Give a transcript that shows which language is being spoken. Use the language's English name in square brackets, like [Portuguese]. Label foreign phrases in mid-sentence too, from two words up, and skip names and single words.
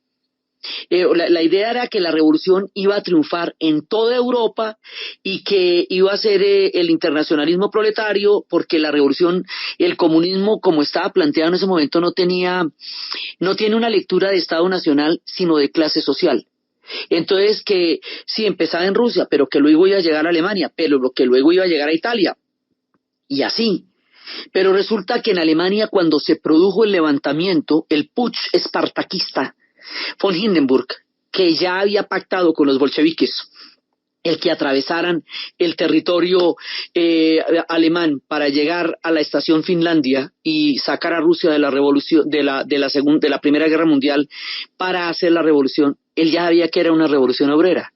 [Spanish] La idea era que la revolución iba a triunfar en toda Europa y que iba a ser el internacionalismo proletario, porque la revolución, el comunismo como estaba planteado en ese momento no tiene una lectura de Estado nacional, sino de clase social. Entonces, que sí empezaba en Rusia, pero que luego iba a llegar a Alemania, pero que luego iba a llegar a Italia, y así. Pero resulta que en Alemania, cuando se produjo el levantamiento, el putsch espartaquista von Hindenburg, que ya había pactado con los bolcheviques el que atravesaran el territorio alemán para llegar a la estación Finlandia y sacar a Rusia de la revolución de la Primera Guerra Mundial para hacer la revolución, él ya sabía que era una revolución obrera.